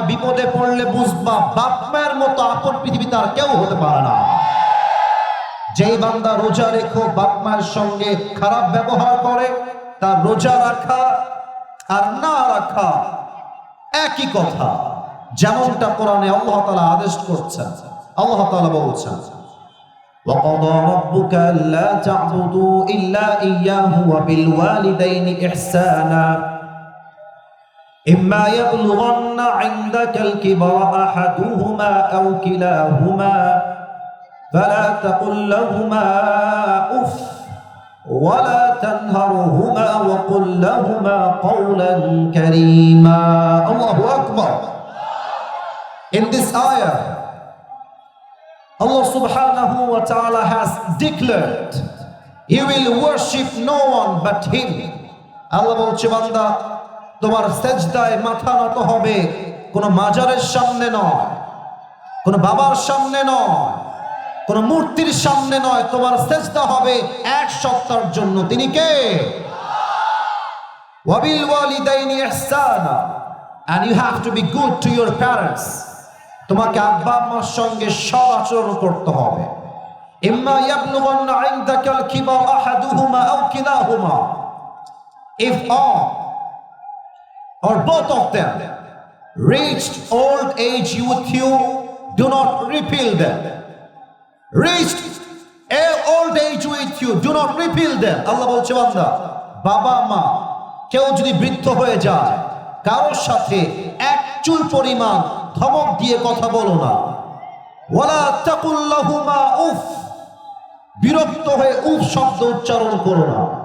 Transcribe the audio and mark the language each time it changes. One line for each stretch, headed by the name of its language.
Bangla: বিপদে পড়লে বুঝবা, বাপ মায়ের মতো আপন পৃথিবীতে আর কেউ হতে পারে না। যেই বান্দা রোজা রেখো বাপ মায়ের সঙ্গে খারাপ ব্যবহার করে, তার রোজা রাখা আর না রাখা একই কথা। যেমনটা কোরআনে আল্লাহ তাআলা আদেশ করছেন। আল্লাহ তাআলা বলছেন,
Arabic: وَقَضَى رَبُّكَ أَلَّا تَعْبُدُوا إِلَّا إِيَّاهُ وَبِالْوَالِدَيْنِ إِحْسَانًا। إما يبلغن عندك الكبر أحدهما أو كلاهما فلا تقل لهما أف ولا تنهرهما وقل لهما قولا كريما. الله أكبر.
English: In this ayah, Allah subhanahu wa ta'ala has declared, He will worship no one but Him.
Bangla: Allah বলছে, বান্দা তোমার সেজদায় মাথা নত হবে কোন মাজারের সামনে নয়, কোন বাবার সামনে নয়, কোন মূর্তির সামনে নয়। তোমার সেজদা হবে এক সত্তার জন্য, তিনি কে?
Arabic: ওয়াবিল ওয়ালিদাইনি ইহসানা,
English: and you have to be good to your parents.
Bangla: তোমাকে আব্বা আম্মার সঙ্গে সৎ আচরণ করতে হবে।
Arabic: ইম্মা ইয়াবলুগান্না ইনদাকাল কিবার আহাদুহুমা আও কিলাহুমা,
English: if all or both of them reached old age with you, do not repel them. Reached old age with you, do not repel them.
Bangla: Allah বলছে, বান্দা বাবা মা কেউ যদি বৃদ্ধ হয়ে যায়, কারোর সাথে এক চুল পরিমাণ ধমক দিয়ে কথা বলো না।
Arabic: ওয়ালা তাকুল লাহুমা উফ,
Bangla: বিরক্ত হয়ে উফ শব্দ উচ্চারণ করো না।